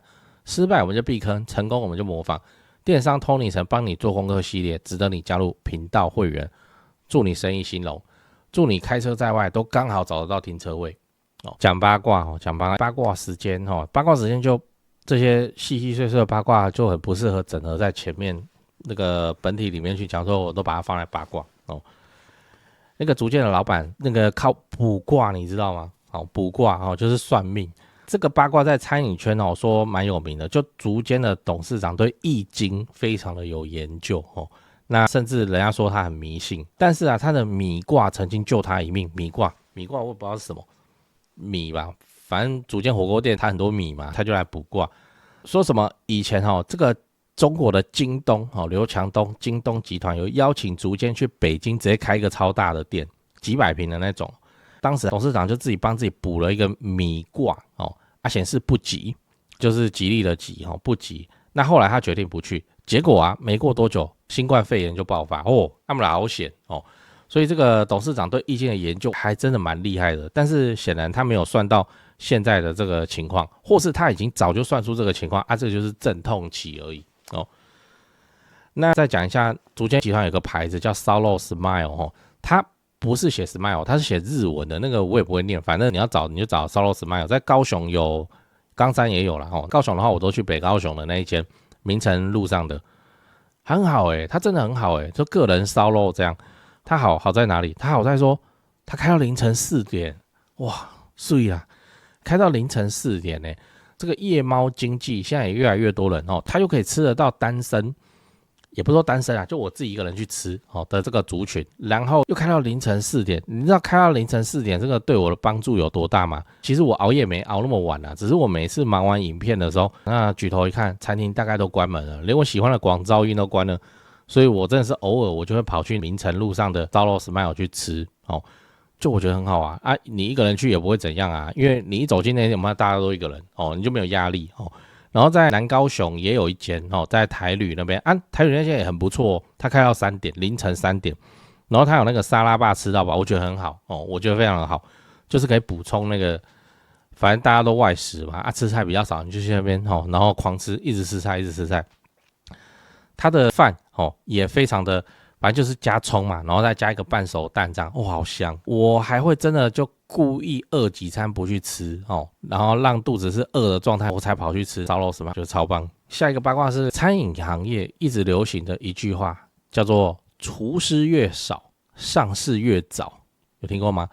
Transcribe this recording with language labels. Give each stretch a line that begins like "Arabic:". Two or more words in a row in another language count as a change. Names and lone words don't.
Chinese: 失敗我們就避坑，成功我們就模仿。電商通靈城幫你做功課系列，值得你加入頻道會員。祝你生意興隆，祝你開車在外都剛好找得到停車位。講八卦講八卦時間八卦时間就這些細細碎碎的八卦就很不適合整合在前面那個本體裡面去講，說我都把它放在八卦那個逐漸的老闆那個靠卜卦你知道嗎？卜卦就是算命，這個八卦在餐飲圈說蠻有名的，就逐漸的董事長對易經非常的有研究那甚至人家說他很迷信，但是他的米卦曾經救他一命。米卦我也不知道是什麼米吧，反正逐漸火鍋店他很多米嘛，他就來卜卦，說什麼以前這個中國的京東劉强東京東集團有邀請逐漸去北京直接開一個超大的店， 幾百坪的那種。當時董事長就自己幫自己補了一個米掛哦，顯示不吉，就是吉利的吉哦，不吉。那後來他決定不去，結果啊，沒過多久，新冠肺炎就爆發哦，他們好險哦。所以這個董事長對意境的研究還真的蠻厲害的，但是顯然他沒有算到現在的這個情況，或是他已經早就算出這個情況啊，這個就是陣痛期而已哦。那再講一下，竹間集團有個牌子叫 Solo Smile 哦，它不是寫 Smile， 它是寫日文的，那個我也不會念，反正你要找你就找 Solo Smile， 在高雄有，岡山也有啦哦。高雄的話，我都去北高雄的那一間明誠路上的，很好它真的很好就個人燒肉這樣。它好在哪裡？它好在說，它開到凌晨4點，哇，水啦，開到凌晨4點這個夜貓經濟現在也越來越多人他又可以吃得到單身。也不是說單身啊，就我自己一個人去吃的這個族群，然後又開到凌晨4點，你知道開到凌晨4點這個對我的幫助有多大嗎？其實我熬夜沒熬那麼晚啊，只是我每次忙完影片的時候，那舉頭一看，餐廳大概都關門了，連我喜歡的廣噪音都關了，所以我真的是偶爾我就會跑去明誠路上的 Solo Smile 去吃就我覺得很好啊，你一個人去也不會怎樣啊，因為你一走進那店，大家都一個人你就沒有壓力然後在南高雄也有一間在台旅那邊台旅那間也很不錯它開到3點，凌晨3點，然後它有那個沙拉吧吃到飽，我覺得很好我覺得非常的好，就是可以補充那個，反正大家都外食嘛吃菜比較少，你就去那邊然後狂吃，一直吃菜一直吃菜，它的飯也非常的，反正就是加蔥嘛，然後再加一個半熟蛋這樣，好香，我還會真的就故意餓幾餐不去吃然後讓肚子是餓的狀態，我才跑去吃燒肉什麼，就超棒。下一個八卦是餐飲行業一直流行的一句話，叫做廚師越少，上市越早，有聽過嗎？